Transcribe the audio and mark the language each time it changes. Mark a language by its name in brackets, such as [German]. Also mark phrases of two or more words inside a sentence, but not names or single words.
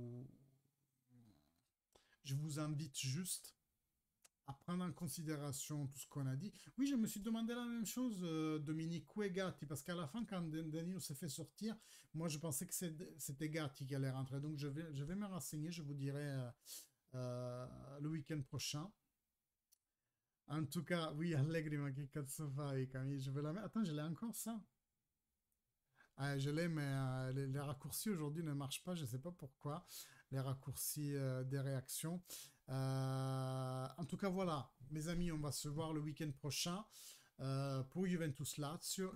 [French] Moi, je Je vous invite juste à prendre en considération tout ce qu'on a dit. Oui, je me suis demandé la même chose, Dominique, où est Gatti? Parce qu'à la fin, quand Danilo s'est fait sortir, moi je pensais que c'était Gatti qui allait rentrer. Donc je vais me renseigner, je vous dirai le week-end prochain. En tout cas, oui, [Italian] Allegri, ma che cazzo fai, [French] Camille? Je vais la mettre. Attends, je l'ai encore ça? Ah, je l'ai, mais les raccourcis aujourd'hui ne marchent pas. Je ne sais pas pourquoi. Les raccourcis des réactions. En tout cas, voilà, mes amis, on va se voir le week-end prochain pour Juventus Lazio.